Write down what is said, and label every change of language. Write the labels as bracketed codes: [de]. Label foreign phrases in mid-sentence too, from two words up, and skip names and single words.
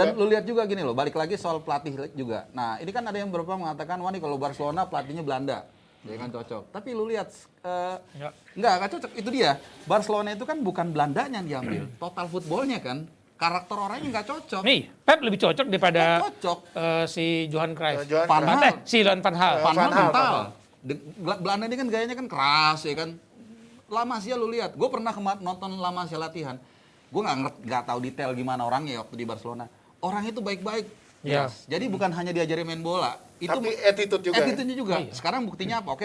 [id] dan lu lihat juga gini loh, balik lagi soal pelatih juga. Nah, ini kan ada yang beberapa mengatakan, wah nih kalau Barcelona pelatihnya Belanda. Ya kan cocok. Tapi lu lihat, nggak cocok. Itu dia. Barcelona itu kan bukan Belandanya yang diambil. [en] Total footballnya [id] kan. Karakter orangnya nggak cocok. Nih, Pep lebih cocok daripada Nggak cocok. si Johan Cruyff. Johan Van Cruyff. Gaal. Si Johan van Gaal. Van Gaal Van Gaal, mental. Belanda ini kan gayanya kan keras ya kan. La Masia lu lihat. Gue pernah nonton La Masia latihan. Gue nggak tahu detail gimana orangnya waktu di Barcelona. Orang itu baik-baik. Iya. Yes. Jadi bukan hanya diajari main bola. Itu Tapi attitude juga. attitude-nya juga. Sekarang buktinya apa?